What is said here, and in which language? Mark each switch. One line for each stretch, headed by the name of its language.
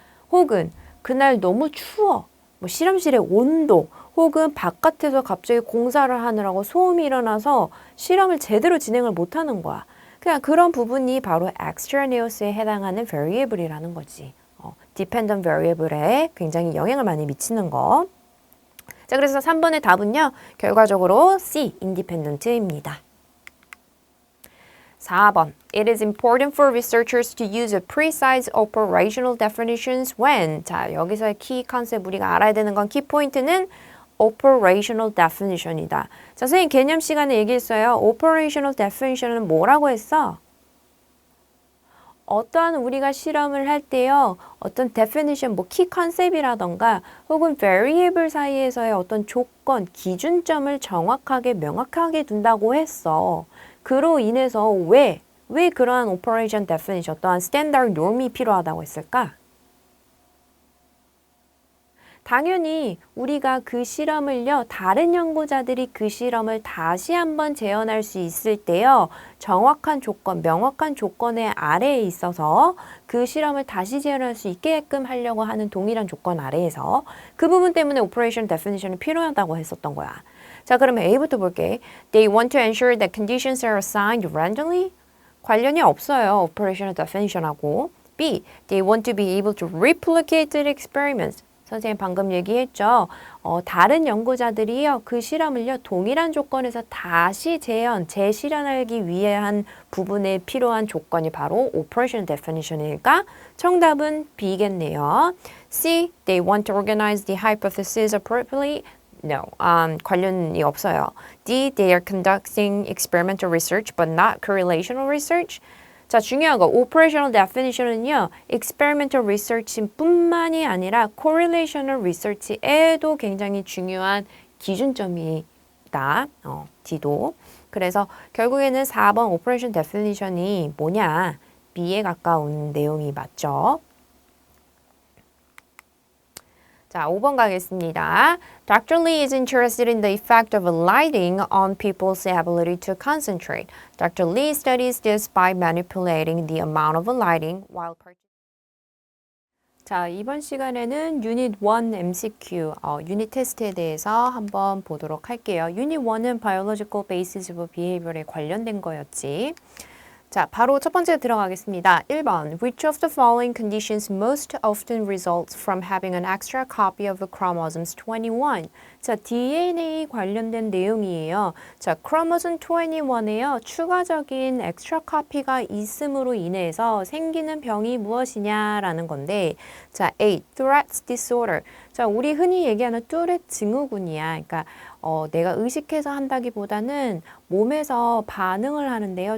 Korean: 혹은 그날 너무 추워. 실험실의 온도, 혹은 바깥에서 갑자기 공사를 하느라고 소음이 일어나서 실험을 제대로 진행을 못하는 거야. 그냥 그런 부분이 바로 extraneous에 해당하는 variable이라는 거지. dependent variable에 굉장히 영향을 많이 미치는 거. 자, 그래서 3번의 답은요, 결과적으로 C, independent입니다. 4번.
English: It is important for researchers to use a precise operational definitions when.
Korean: 자, 여기서의 키 컨셉 우리가 알아야 되는 건 키 포인트는 operational definition이다. 자, 선생님 개념 시간에 얘기했어요. operational definition은 뭐라고 했어? 어떠한 우리가 실험을 할 때요, 어떤 definition, 키 컨셉이라던가 혹은 variable 사이에서의 어떤 조건, 기준점을 정확하게 명확하게 둔다고 했어. 그로 인해서 왜 그러한 operation definition, 어떠한 standard norm이 필요하다고 했을까? 당연히 우리가 그 실험을요, 다른 연구자들이 그 실험을 다시 한번 재현할 수 있을 때요, 정확한 조건, 명확한 조건의 아래에 있어서 그 실험을 다시 재현할 수 있게끔 하려고 하는 동일한 조건 아래에서 그 부분 때문에 operation definition이 필요하다고 했었던 거야. 자, 그러면 A부터 볼게.
English: They want to ensure that conditions are assigned randomly.
Korean: 관련이 없어요. operational definition하고. B.
English: They want to be able to replicate the experiments.
Korean: 선생님 방금 얘기했죠. 다른 연구자들이요. 그 실험을요. 동일한 조건에서 다시 재실현하기 위한 부분에 필요한 조건이 바로 operation definition일까? 정답은 B겠네요. C.
English: They want to organize the hypothesis appropriately.
Korean: No, 관련이 없어요. D.
English: They are conducting experimental research but not correlational research.
Korean: 자, 중요한 거 operational definition은요. experimental research 뿐만이 아니라 correlational research에도 굉장히 중요한 기준점이다. D도. 그래서 결국에는 4번 operation definition이 뭐냐? B에 가까운 내용이 맞죠. 자, 5번 가겠습니다. Dr.
English: Lee is interested in the effect of lighting on people's ability to concentrate. Dr. Lee studies this by manipulating the amount of lighting while
Korean: 자, 이번 시간에는 유닛 1 MCQ, 유닛 테스트에 대해서 한번 보도록 할게요. 유닛 1은 Biological Basis of Behavior에 관련된 거였지. 자, 바로 첫 번째 들어가겠습니다. 1번.
English: Which of the following conditions most often results from having an extra copy of chromosomes 21?
Korean: 자, DNA 관련된 내용이에요. 자, chromosome 21에요. 추가적인 extra copy가 있음으로 인해서 생기는 병이 무엇이냐라는 건데, 자, A.
English: Tourette's disorder.
Korean: 자, 우리 흔히 얘기하는 뚜렛 증후군이야. 그러니까 내가 의식해서 한다기보다는 몸에서 반응을 하는데요.